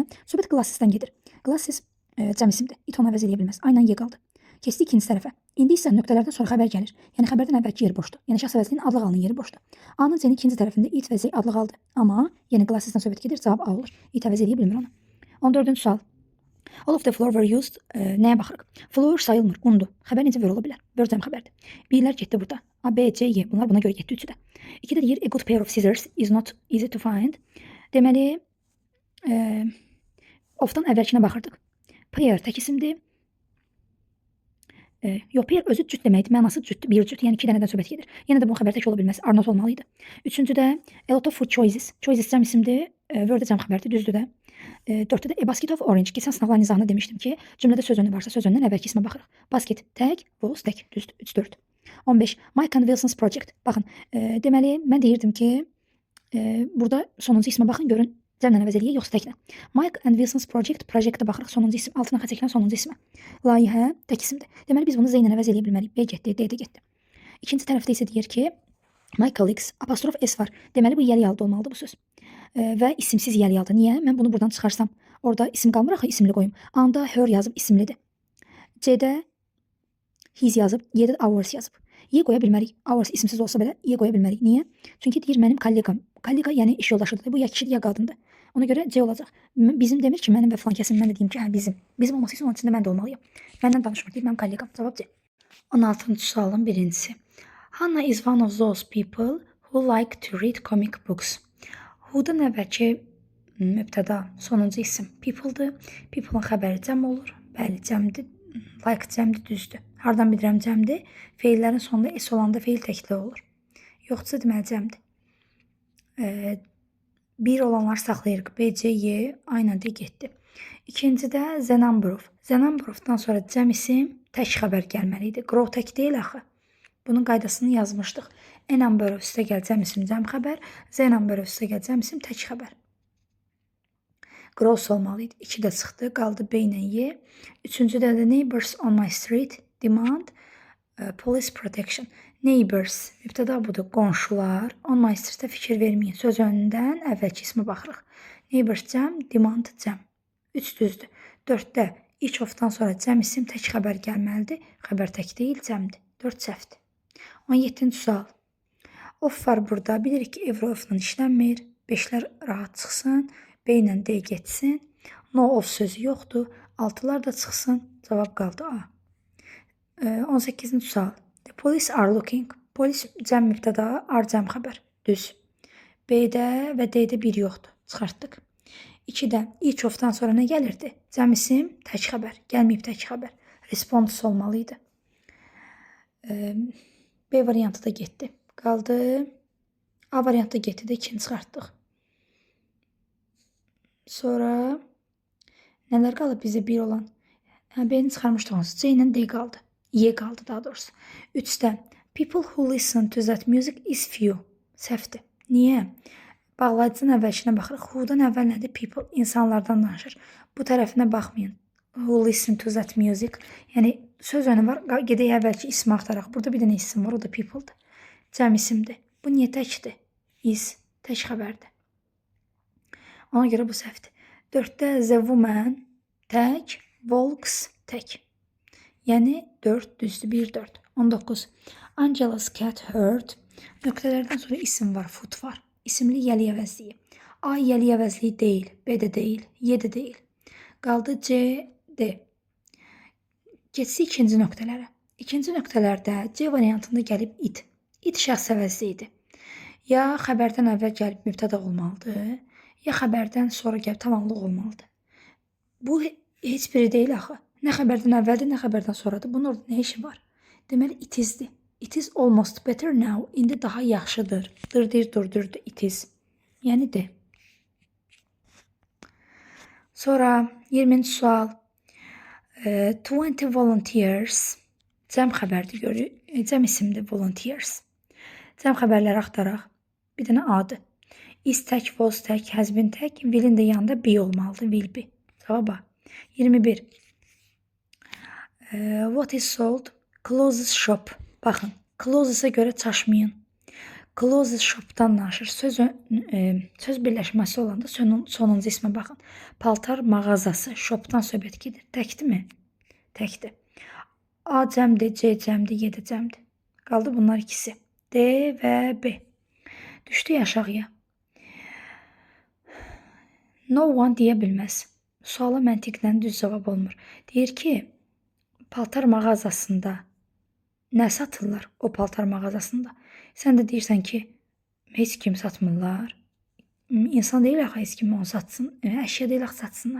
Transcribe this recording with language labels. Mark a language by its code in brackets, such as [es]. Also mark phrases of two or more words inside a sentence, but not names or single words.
[az] Söhbət klassisdən gedir. Klassis cəm isimdir. It onu əvəz edə bilməz. Aynen Y qaldı. Keçdi ikinci tərəfə. İndi isə nöqtələrdən sonra xəbər gəlir. Yəni xəbərdən əvvəlki yer boşdur. Yəni şəxs əvəzliyinin adlı xalının yeri boşdur. A-nın C-nin ikinci tərəfində it və Z adlı qaldı. Amma yəni klassisdən söhbət gedir, cavab A olur. It əvəz edə bilmir onu. 14-cü sual. [en] All of the floor were used. [az] Nəyə baxırıq? Floor sayılmır, undur. Xəbər necə ver ola bilər? Ver cəm xəbərdir. Birlər getdi burada. A, B, C, Y. Bunlar buna görə getdi üçü də. 2-də deyir [en] a good pair of scissors is not easy to find. [az] Deməli, of-dan əvvəlkinə baxırdıq. Pair tək isimdir. Yox, pair özü cüt deməkdir. Mənası cütdür, bir cüt. Yəni 2 dənədən söhbət gedir. Yenə də bunun xəbər tək ola bilməz. [en] Are not olmalıydı. 3-cüdə a lot of food choices. [az] Choices cəm isimdir. Word cəm xəbərdir, düzdür də. [en] 4-də a basket of orange. [az] Keçən sınavların izahında demişdim ki, cümlədə söz önü varsa söz önündən əvvəlki ismə baxırıq. Basket tək, was tək, düzdür. 3-4. 15. [en] Mike and Wilson's project. [az] Baxın, deməli mən deyirdim ki, burada sonuncu ismə baxın, görün cəmlə əvəz eləyək, yoxsa təklə. [en] Mike and Wilson's project, [az] projektə baxırıq, sonuncu isim, altına xətt çəkilən sonuncu ismə. Layihə tək isimdir. Deməli biz bunu Z ilə əvəz eləyə bilməliyik. B getdi, D də getdi. İkinci tərəfdə isə deyir ki, [en] my colleagues, [az] apostrof S var. Deməli bu yəli yalda olmalıdır bu söz. Və isimsiz yəli yalda. Niyə? Mən bunu buradan çıxarsam, orada isim qalmır axı, isimli qoyum. Anda her yazıb isimlidir. C-də his yazıb, Y-də ours yazıb. Y qoya bilmərik. Ours isimsiz olsa belə Y qoya bilmərik. Niyə? Çünki deyir mənim kollegam. Kollega yəni iş yoldaşıdır. Bu ya kişidir ya qadındır. Ona görə C olacaq. Bizim demir ki, mənim və filan kəsin, mən də deyim ki, hə bizim. Bizim olması üçün onun içində mən də olmalıyam. Məndən danışmır, deyir mənim kollegam. Cavab C. 16-cı sualın birincisi. [en] Hannah is one of those people who like to read comic books. [az] Who-dan əvvəlki mübtəda, sonuncu isim people-dır. People-un xəbəri cəm olur. Bəli, cəmdir. Like cəmdir, düzdür. Hardan bilirəm cəmdir? Feillərin sonunda S olanda feil təkli olur. Yoxsa deməli cəmdir. Bir olanlar saxlayırıq. B, C, Y aynen de getdi. İkincidə [en] the number of. The number of- [az] dan sonra cəm isim tək xəbər gəlməliydi. Grow tək deyil axı. Bunun qaydasını yazmışdıq. [en] A number of [az] üstə gəl cəm isim cəm xəbər. [en] Z number of [az] üstə gəl cəm isim tək xəbər. Gross olmalıydı. 2 də çıxdı. Qaldı B ilə Y. Üçüncüdə də [en] neighbors on my street demand police protection. [az] Neighbors, mübtəda budur, qonşular. [en] On my street'ə [az] fikir verməyin. Söz önündən əvvəlki ismə baxırıq. Neighbors cəm, demand cəm. 3 düzdür. 4-də [en] each of- [az] dan sonra cəm isim tək xəbər gəlməlidir. Xəbər tək deyil, cəmdir. 4 səhvdir. 17-ci sual. Of var burada. Bilirik ki, evro of-la işlənmir. 5-lər rahat çıxsın. B ilə D getsin. No of sözü yoxdur. 6-lar da çıxsın. Cavab qaldı A. 18-ci sual. [en] The police are looking. [az] Polis cəm mübtəda, ar cəm xəbər. Düz. B-də və D-də bir yoxdur. Çıxartdıq. 2-də [en] each of- [az] dan sonra nə gəlirdi? Cəm isim, tək xəbər. Gəlməyib tək xəbər. Response olmalıydı. B variantı da getdi. Qaldı. A variantı da getdi də 2-ni çıxartdıq. Sonra nələr qalıb bizə bir olan? B-ni çıxarmışdıq onsuz. C ilə D qaldı. Y qaldı daha doğrusu. [en] 3-də people who listen to that music is few. [az] Səhvdir. Niyə? Bağlayıcının əvvəlkinə baxırıq. Who-dan əvvəl nədir? People. İnsanlardan danışır. Bu tərəfinə baxmayın. [en] Who listen to that music. [az] Yəni söz önü var. Gedək əvvəlki ismi axtaraq. Burada bir dənə isim var. O da people-dır. Cəm isimdir. Bu niyə təkdir? Is. Tək xəbərdir. Ona görə bu səhvdir. 4-də [en] the woman [az] tək, walks tək. Yəni 4 düzdür, 1 4. 19. [en] Angela's cat hurt. [az] Nöqtələrdən sonra isim var, foot var. İsimli yəli əvəzliyi. A yəli əvəzliyi deyil, B də deyil, Y də deyil. Qaldı C, D. Geçsək ikinci nöqtələrə. İkinci nöqtələrdə C variantında gəlib it. İt şəxs əvəzliyidir. Ya xəbərdən əvvəl gəlib mübtəda olmalıdır, ya xəbərdən sonra gəlib tamamlıq olmalıdır. Bu heç biri deyil axı. Nə xəbərdən əvvəldir, nə xəbərdən sonradır. Bunun orada nə işi var? Deməli, [en] it is'dir. It is almost better now. [az] İndi daha yaxşıdır. Dırdır, durdurdu, [en] it is. [az] Yəni D. Sonra 20-ci sual. 20 volunteers. Cəm xəbərdir görür. Cəm isimdir volunteers. Cəm xəbərləri axtaraq. Bir dənə adı. Is tək, was tək, [en] has been [az] tək. Will'in də yanında be olmalıdır. [en] Will be. Cavaba. 21. What is sold? Clothes shop. [az] Baxın. Clothes'a görə çaşmayın. [en] Clothes shop'dan [az] danışır. Söz birləşməsi olanda sonuncu ismə baxın. Paltar mağazası. Shop'dan söhbət gedir. Təkdirmi? Təkdir. A cəmdir, C cəmdir, Y də cəmdir. Qaldı bunlar ikisi. D və B. Düşdük aşağıya. [en] No one [az] deyə bilməz. Suala məntiqlə düz cavab olmur. Deyir ki, paltar mağazasında nə satırlar o paltar mağazasında? Sən də deyirsən ki, heç kim satmırlar. İnsan deyil axı heç kim onu satsın. Əşya deyil axı satsınlar.